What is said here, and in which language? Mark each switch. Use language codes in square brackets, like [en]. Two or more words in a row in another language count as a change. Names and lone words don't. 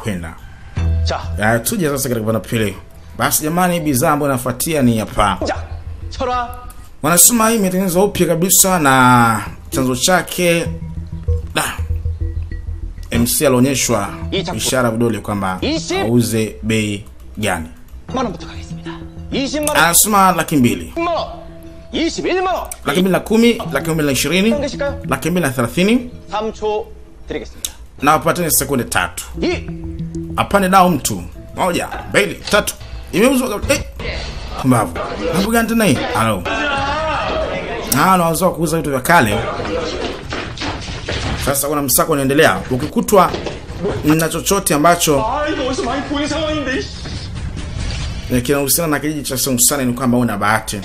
[sw] tuje sasa katika pande pili. Basi jamani, bidhaa ambayo inafuatia ni hapa. [ko] 철화. [sw] Wanasema hii imetengenezwa upya kabisa na chanzo chake MC alionyeshwa ishara vidole kwamba auze bei gani. [ko] 10만 원부터 가겠습니다. 20만 원. [sw] Anasema 200,000. [ko] 21만 원. [sw] 210,000, 220,000, 230. [ko] 3초 드리겠습니다. [sw] Na wapatane sekunde 3. [ko] 2. [sw] Apande nao mtu. 1, 2, 3. Imeuzwa kumbavu. Hapo gani tena hii? Halo. Wanaanza kuuza vitu vya kale. Sasa kuna msako unaendelea. Ukikutwa na chochote ambacho kinahusiana na kijiji cha Songsane ni kwamba una bahati.